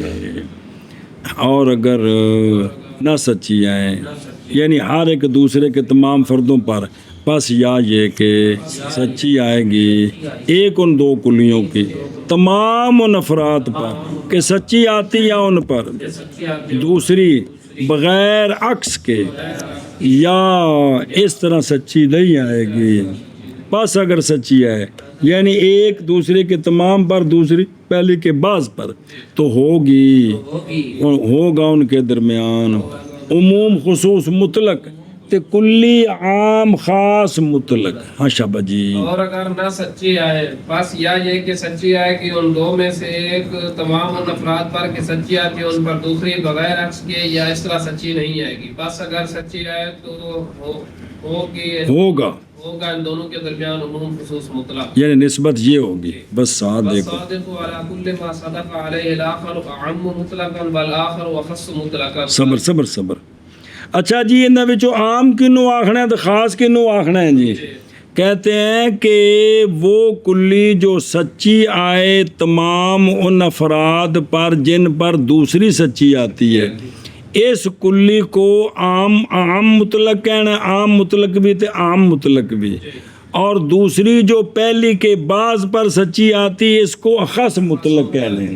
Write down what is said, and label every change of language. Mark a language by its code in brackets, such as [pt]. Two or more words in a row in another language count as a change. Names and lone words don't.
[ur] اور اگر نہ سچی آئیں یعنی ہر ایک دوسرے کے تمام فردوں پر، پس یا یہ کہ سچی آئے گی ایک ان دو کلیوں کی تمام ان افراد پر کہ سچی آتی یا ان پر دوسری بغیر عکس کے، یا اس طرح سچی نہیں آئے گی. پس اگر سچی آئے یعنی ایک دوسرے کے تمام پر دوسری پہلے کے بعض پر، تو ہوگا ان کے درمیان عموم خصوص مطلق تے کلی عام خاص مطلق. ہاں شابہ جی. اور اگر نہ سچی آئے بس یا یہ کہ سچی آئے کہ ان دو میں سے ایک تمام ان افراد پر کہ سچی آتی ہے ان پر دوسری بغیر عکس کے، یا اس طرح سچی نہیں آئے گی. بس اگر سچی آئے تو ہوگا ان دونوں کے درمیان عموم خصوص مطلق، یعنی نسبت یہ ہوگی. بس ساتھ دیکھو. [ar] والصادق على كل ما صدق عليه الاخر اعم مطلقا والاخر وخص مطلقا. [pa] صبر. اچھا جی، انہاں وچوں عام کنوں آکھنا ہے تے خاص کنوں آکھنا ہے جی. [ur] کہتے ہیں کہ وہ کلی جو سچی آئے تمام ان افراد پر جن پر دوسری سچی آتی ہے، اس کلی کو عام مطلق کہنا ہے. عام مطلق بھی تے عام مطلق بھی. اور دوسری جو پہلی کے بعض پر سچی آتی ہے اس کو خاص مطلق کہنے ہیں.